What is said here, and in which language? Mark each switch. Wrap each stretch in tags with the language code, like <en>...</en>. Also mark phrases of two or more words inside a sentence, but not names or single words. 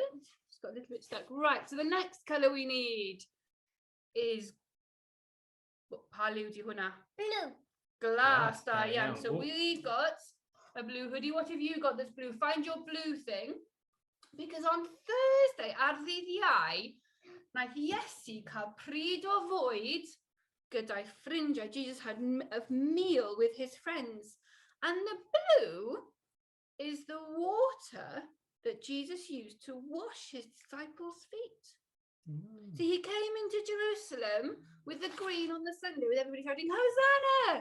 <en>Just got a little bit stuck. Right. So the next colour we need is Blue. glass. Glass, Diane. So oh. we've got a blue hoodie. What have you got that's blue? Find your blue thing. Because on Thursday,</en> <cy>ar ddydd Iau, wnaeth Iesu cael pryd o fwyd gyda'i ffrindiau.</cy> <en>Jesus had a meal with his friends. And the blue is the water that Jesus used to wash his disciples' feet. So he came into Jerusalem with the green on the Sunday, with everybody shouting, Hosanna!</en>